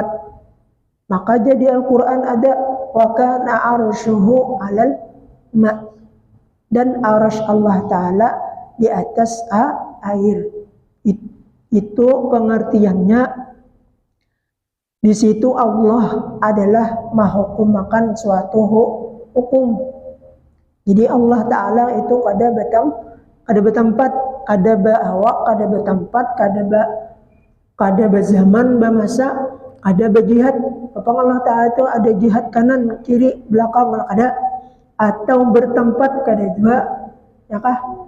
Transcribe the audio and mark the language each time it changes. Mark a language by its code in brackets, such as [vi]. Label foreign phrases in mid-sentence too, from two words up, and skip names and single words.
[id] Maka jadi Al-Quran ada [ar] وكان عرشه على الماء', [id] dan arasy Allah Ta'ala di atas air. Itu pengertiannya. Di situ Allah adalah menghukumkan suatu hukum. [bjn] Jadi Allah Ta'ala itu kada bertempat, kada ba'awak, kada bertempat, kada berzaman, bermasa, kada berjihad. Apa Allah Ta'ala itu ada jihad kanan, kiri, belakang, kada. Atau bertempat, kada juga, ya kah?